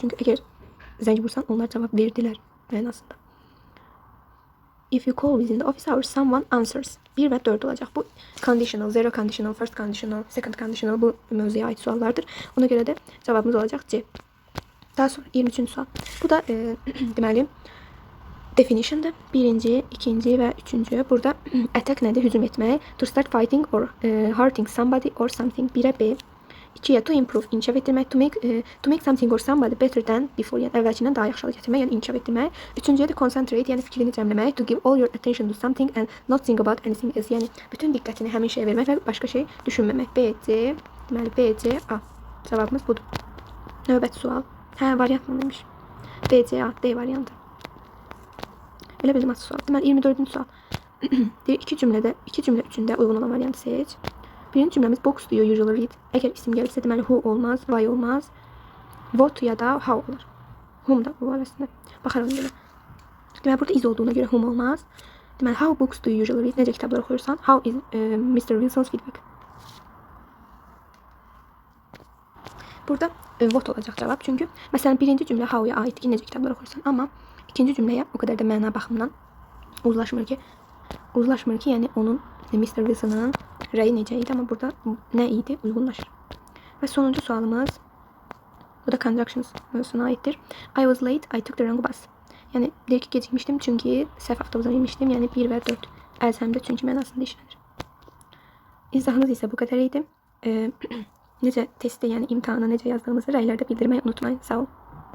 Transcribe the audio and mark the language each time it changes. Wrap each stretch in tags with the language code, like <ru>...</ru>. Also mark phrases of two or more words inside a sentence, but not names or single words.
<az>Çünki əgər zəng vursan, onlar cavab verdilər mənasında.</az> <en>If you call within the office hours, someone answers.</en> <az>1 və 4 olacaq. Bu conditional,</az> <en>zero conditional, first conditional, second conditional</en> <az>bu mövzuya aid suallardır. Ona görə də cavabımız olacaq C. Daha sonra 23-cü sual. Bu da deməli definition'dır. 1-ci, 2-ci və 3-cü. Burada attack nədir? Hücum etmək.</az> <en>To start fighting or hurting somebody or something.</en> <az>1-ə B. 2-yə</az> <en>to improve,</en> <az>inkişaf etdirmək,</az> <en>to make something or somebody better than before,</en> <az>yəni əvvəlkindən daha yaxşı hala gətirmək, yəni inkişaf etdirmək. 3-cüyə də concentrate, yəni fikrini cəmləmək,</az> <en>to give all your attention to something and not think about anything else,</en> <az>yəni bütün diqqətini həmin şeyə vermək və başqa şey düşünməmək. B, C, deməli B, C, A. Cavabımız budur. Növbəti sual. Hə, variantla demiş. B, C, A, D variantı. Elə bildim atı sual. Deməli 24-cü sual. Deyir, iki cümlə üçündə uyğun olan variantı seç. Birinci cümləmiz</az> <en>box do you usually read?</en> <az>Əgər isim gəlirsə deməli who olmaz, why olmaz. What ya da how olur. Whom da bu arasında. Baxarım belə. Deməli burada is olduğuna görə whom olmaz.</az> <en>Deməli how books do you usually read?</en> <az>Necə kitablar oxuyursan?</az> <en>How is Mr. Wilson's feedback?</en> <az>Burada what olacaq cavab. Çünki məsələn birinci cümlə how-ya aiddir ki, necə kitablar oxuyursan. Amma ikinci cümləyə o qədər də məna baxımından uzlaşmır ki, yəni onun Mr. Wilson'ın rəyi necə idi, amma burada nə idi uyğunlaşır. Və sonuncu sualımız bu da conjunctions mövzusuna aiddir.</az> <en>I was late, I took the wrong bus.</en> <az>Yəni deyir ki, gecikmişdim çünki səhv avtobusa minmişdim. Yəni 1 və 4 əlzəmdə çünki mənasında işlənir. İzahınız isə bu qədər idi. Necə testdə, yəni imtahana necə yazdığınızı rəylərdə bildirməyi unutmayın. Sağ olun.</az>